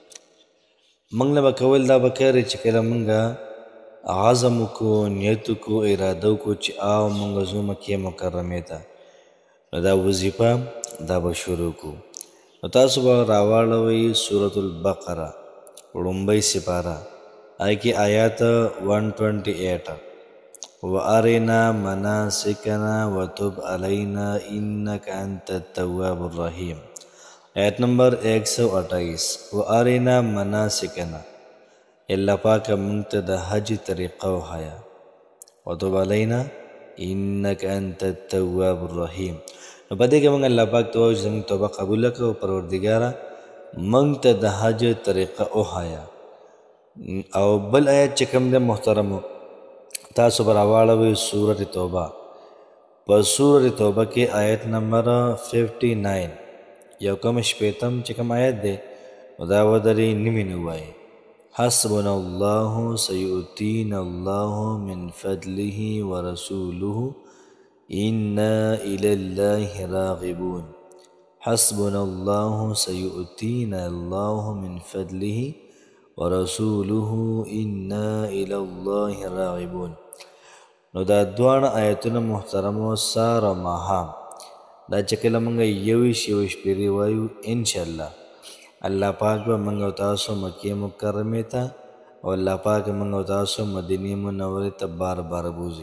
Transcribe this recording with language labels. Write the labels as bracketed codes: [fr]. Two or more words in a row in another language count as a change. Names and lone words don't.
[ps] موږ نه به کول دا به کوي چې کله موږ عزم وکړو، نیت وکړو، اراده وکړو چې موږ ځو مکې مکرمې ته، نو دا وظیفه دا به شروع کړو. نو تاسو به راواړوئ سورة البقره لومړۍ سپاره، هغې کې آیات 128 [ar] وارنا مناسکنا وتب علینا انک انت التواب الرحیم. [ps] آیت نمبر 128 [ar] وارنا مناسکنا، [ps] الله پاکه موږ ته د حج طریقه وښایه [ar] وتوب علینا انک انت التواب الرحیم. [ps] نو په دې کې موږ الله پاک ته وایو چې زموږ توبه قبوله کړه او پروردګاره موږ ته د حج طریقه وښایه. او بل آیت چې کوم دی محترمو تاسو به راواړوئ سورت توبه. په سورت توبه کې آیت نمبر 59 یو کم شپېتم چې کوم آیت دی نو دا ودرې نیمې نه ووایئ. [ar] حسبنا الله سيؤتينا الله من فضله ورسوله إنا إلى الله راغبون. حسبنا الله سيؤتينا الله من فضله ورسوله إنا إلى الله راغبون. [ps] نو دا دوان آیتونه محترمو سار و ماهام دا چې کله موږ یویش پیرې وایو انشاءالله الله پاک به موږ او تاسو مکې مکرمې ته او الله پاک موږ او تاسو مدینې منورې ته بار بار بوځي.